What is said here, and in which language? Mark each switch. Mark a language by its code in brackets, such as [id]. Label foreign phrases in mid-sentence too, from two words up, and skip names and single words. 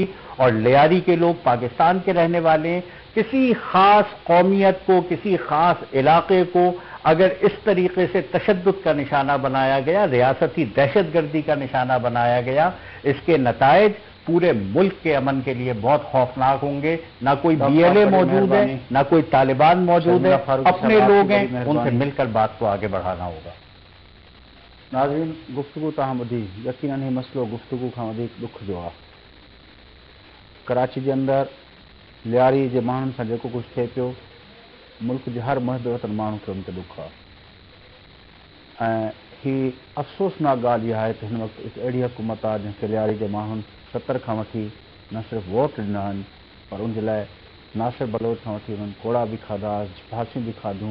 [ur] اور لیاری کے لوگ پاکستان کے رہنے والے ہیں، کسی خاص قومیت کو، کسی خاص علاقے کو اگر اس طریقے سے تشدد کا نشانہ بنایا گیا، ریاستی دہشت گردی کا نشانہ بنایا گیا، اس کے نتائج پورے ملک کے امن کے لیے بہت خوفناک ہوں گے. نہ کوئی بی ایل اے موجود ہے، نہ کوئی طالبان موجود ہے، اپنے لوگ ہیں، ان سے مل کر بات کو آگے بڑھانا ہوگا. [sd] ناظرین، گفتگو تاں ٻدھی، یقیناً ہی مسئلو گفتگو کھان وڌیک ڏک جو आहे. کراچی जे अंदरि लियारी जे माण्हुनि सां जेको कुझु थिए पियो، मुल्क जे हर महद वतन माण्हू खे उन ते ॾुख आहे. ऐं ही अफ़सोसनाक ॻाल्हि इहा आहे त हिन वक़्तु हिकु अहिड़ी हुकूमत आहे जंहिंखे लियारी जे माण्हुनि 70 खां वठी न सिर्फ़ु वोट ॾिना आहिनि पर उन जे लाइ नासिर बलोच खां वठी उन्हनि कोड़ा बि खाधा, फांसियूं बि खाधियूं.